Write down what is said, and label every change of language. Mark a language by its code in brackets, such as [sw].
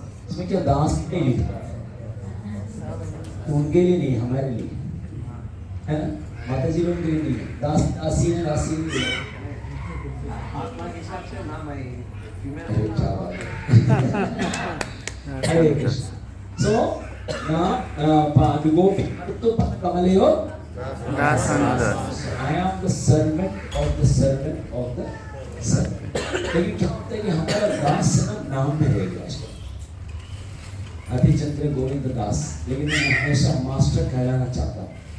[hi] इसमें क्या दास नहीं लिखा, उनके लिए नहीं, हमारे लिए है ना, माता जी लोगों के लिए नहीं। दास दासी ने राशि नहीं, आत्मा के हिसाब से नाम है। अरे क्या बात है। हरे कृष्ण। [en] So now [sa] गोपी भक्त पद कमलयो दासानुदास। [en] I am the servant of the servant of the servant। [hi] लेकिन क्या होता है कि हमारा दास नाम में रहेगा, अति चंद्र गोविंद दास, लेकिन मैं हमेशा मास्टर कहलाना चाहता हूँ।